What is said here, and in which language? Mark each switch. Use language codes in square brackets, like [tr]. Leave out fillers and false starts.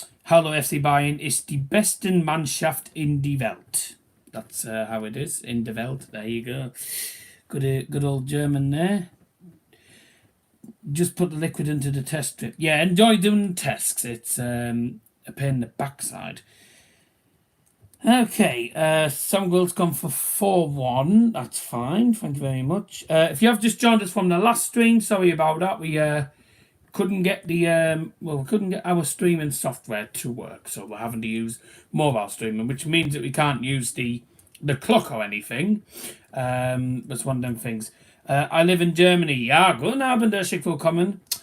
[de] Hallo, FC Bayern ist die besten Mannschaft in die Welt. [en] That's how it is, in the Welt. There you go. Good old German there. Just put the liquid into the test strip. Yeah, enjoy doing tests. It's a pain in the backside. Okay, some girls gone for 4-1. That's fine. Thank you very much. If you have just joined us from the last stream, sorry about that. We couldn't get we couldn't get our streaming software to work, so we're having to use mobile streaming, which means that we can't use the clock or anything. That's one of them things. I live in Germany. [de] Ja, guten Abend, herzlich willkommen.